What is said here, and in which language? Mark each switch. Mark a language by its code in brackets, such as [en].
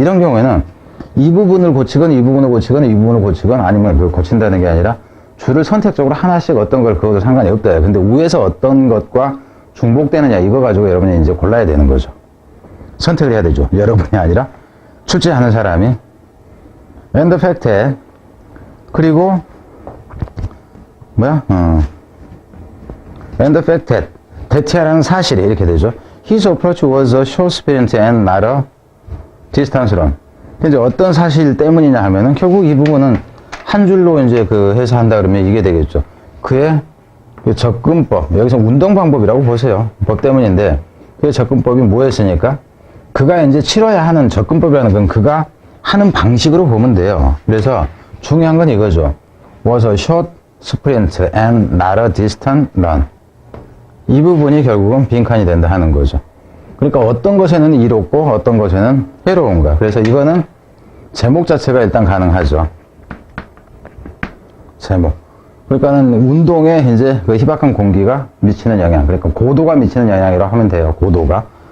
[ko] 이런 경우에는 이 부분을 고치건 이 부분을 고치건 이 부분을 고치건 아니면 그걸 고친다는 게 아니라 줄을 선택적으로 하나씩 어떤 걸 그어도 상관이 없다. 근데 위에서 어떤 것과 중복되느냐 이거 가지고 여러분이 이제 골라야 되는 거죠. 선택을 해야 되죠. 여러분이 아니라 출제하는 사람이. [en] And the fact that [ko] 그리고 [en] and the fact that [ko] 대체하라는 사실이 이렇게 되죠. [en] His approach was a short sprint and not a distance run. [ko] 이제 어떤 사실 때문이냐 하면은 결국 이 부분은 한 줄로 이제 해서 한다 그러면 이게 되겠죠. 그의 접근법, 여기서 운동 방법이라고 보세요. 법 때문인데 그의 접근법이 뭐였으니까 그가 이제 치러야 하는 접근법이라는 건 그가 하는 방식으로 보면 돼요. 그래서 중요한 건 이거죠. [en] Was a short sprint and not a distant run. [ko] 이 부분이 결국은 빈칸이 된다 하는 거죠. 그러니까 어떤 것에는 이롭고 어떤 것에는 해로운가. 그래서 이거는 제목 자체가 일단 가능하죠. 제목. 그러니까는 운동에 이제 그 희박한 공기가 미치는 영향, 그러니까 고도가 미치는 영향이라고 하면 돼요. 고도가.